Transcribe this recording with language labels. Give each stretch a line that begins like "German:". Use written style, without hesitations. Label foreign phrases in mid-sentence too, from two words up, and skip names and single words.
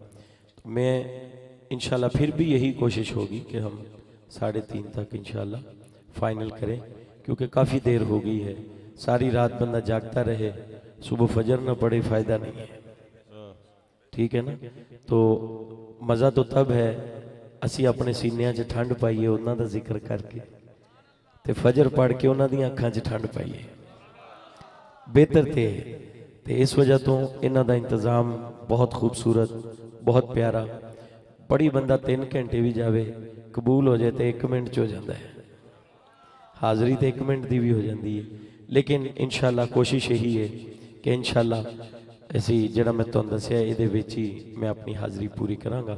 Urdu: تو میں انشاءاللہ پھر بھی یہی کوشش ہوگی کہ ہم 3:30 تک انشاءاللہ فائنل کریں، کیونکہ کافی دیر ہو گئی ہے۔ ساری رات بندہ جاگتا رہے، صبح فجر نہ پڑے، فائدہ نہیں ہے، ٹھیک ہے نا؟
Punjabi: تو مزہ تو تب ہے اسی اپنے سینیاں چ ٹھنڈ پائیے انہاں دا ذکر کر کے، تے فجر پڑھ کے انہاں دیاں اکھاں چ ٹھنڈ پائیے، بہتر تے اس وجہ تو انہاں دا انتظام بہت خوبصورت، بہت پیارا۔ بڑی بندہ 3 گھنٹے بھی جاوے قبول ہو جائے تے 1 منٹ چ ہو جاندہ ہے، حاضری تے 1 منٹ دی بھی ہو جاندی ہے، لیکن انشاءاللہ کوشش یہی ہے کہ انشاءاللہ ایسی جڑا میں تو دسیا ہے وچ ہی میں اپنی حاضری پوری کراں گا۔